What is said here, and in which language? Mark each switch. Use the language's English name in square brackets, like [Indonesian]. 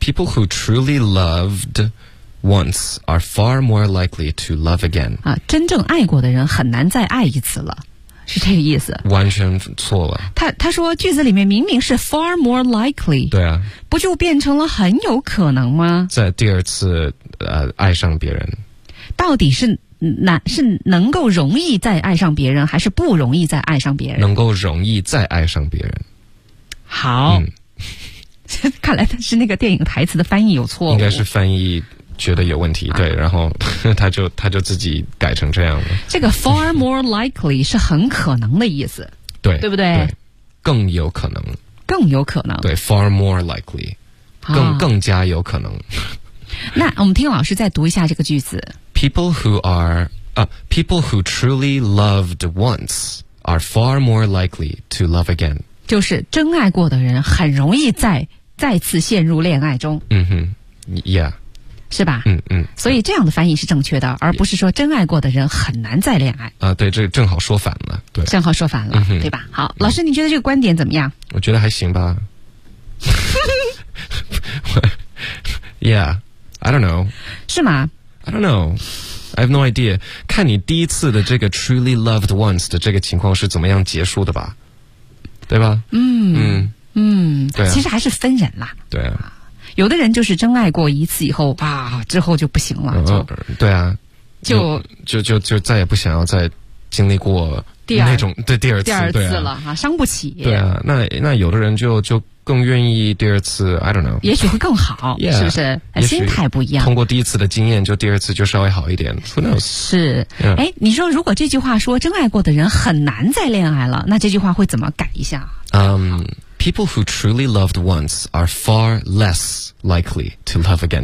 [English] People who truly loved once are far more likely to love again。” [Chinese] 啊，真正爱过的人很难再爱一次了。是这个意思，完全错了。他说句子里面明明是 [English] far more likely， [Chinese] 对啊，不就变成了很有可能吗？在第二次爱上别人，到底是能够容易再爱上别人，还是不容易再爱上别人？能够容易再爱上别人。好，看来是那个电影台词的翻译有错误，应该是翻译。觉得有问题，对，然后他就自己改成这样了。这个 [English] far more likely [Chinese] 是很可能的意思，对，对不对？对，更有可能，更有可能，对， [English] far more likely， [Chinese] 更加有可能。那我们听老师再读一下这个句子 [English] ：People who are people who truly loved once are far more likely to love again。 [Chinese] 就是真爱过的人很容易再次陷入恋爱中。嗯哼 ，Yeah。是吧？所以这样的翻译是正确的，而不是说真爱过的人很难再恋爱。对，这正好说反了，对，正好说反了，对吧？好，老师，你觉得这个观点怎么样？我觉得还行吧。 [English] Yeah, I don't know. [Chinese] 是吗？ [English] I don't know. I have no idea. [Chinese] 看你第一次的这个 [English] truly loved once [Chinese] 的这个情况是怎么样结束的吧？对吧？嗯，对啊，其实还是分人啦。对啊。有的人就是真爱过一次以后，哇，之后就不行了，对啊，就再也不想要再经历过那种第二次了哈，啊，伤不起。对啊，那有的人就更愿意第二次 ， [English] I don't know， [Chinese] 也许会更好， yeah, 是不是？心态不一样，通过第一次的经验，就第二次就稍微好一点 ， [English] Who knows？ [Chinese] 是，哎，yeah ，你说如果这句话说真爱过的人很难再恋爱了，那这句话会怎么改一下？ [English] People who truly loved once are far less likely to love again.